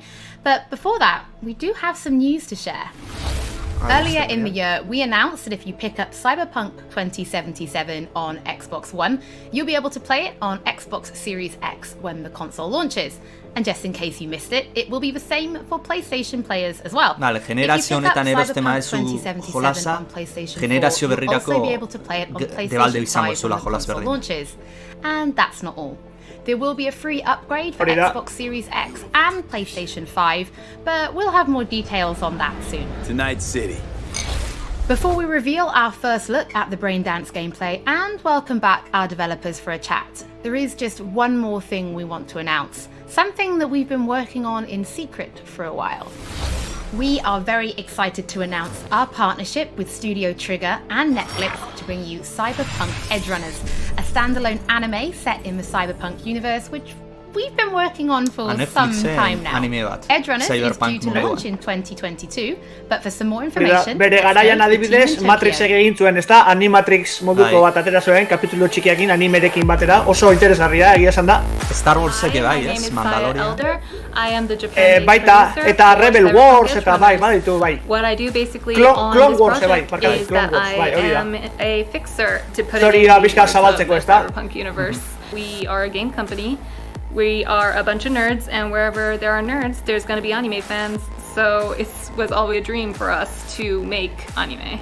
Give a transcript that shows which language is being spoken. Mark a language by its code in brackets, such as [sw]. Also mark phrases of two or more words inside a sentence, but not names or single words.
[en] But before that, we do have some news to share. Earlier in the year, we announced that if you pick up Cyberpunk 2077 on Xbox One, you'll be able to play it on Xbox Series X when the console launches. And just in case you missed it, it will be the same for PlayStation players as well. [eu] Vale, generazio honetan erosten maezu jolasa, generazio berrirako debalde izango zula jolas berdin. [en] And that's not all. There will be a free upgrade for Xbox Series X and PlayStation 5, but we'll have more details on that soon. Tonight City. Before we reveal our first look at the Braindance gameplay and welcome back our developers for a chat, there is just one more thing we want to announce, something that we've been working on in secret for a while. We are very excited to announce our partnership with Studio Trigger and Netflix to bring you Cyberpunk Edgerunners, a standalone anime set in the Cyberpunk universe, which we've been working on for some time now. Edgerunners is due to launch in 2022, but for some more information... [eu] Bere garaian adibidez, Matrix egin zuen, ezta? Animatrix moduko bat atera zuen, kapitulu txikiakin animerekin batera, oso interesgarria, egia esan da. Star Warsek bai, ez? Mandalorian. Baita, eta Rebel Wars, eta bai, baditu, bai. [en] What I do basically Clone on Wars, this [eu] bai, [en] project is that I am a fixer to put it in the Cyberpunk universe. We are a game company. We are a bunch of nerds, and wherever there are nerds, there's going to be anime fans. So it was always a dream for us to make anime.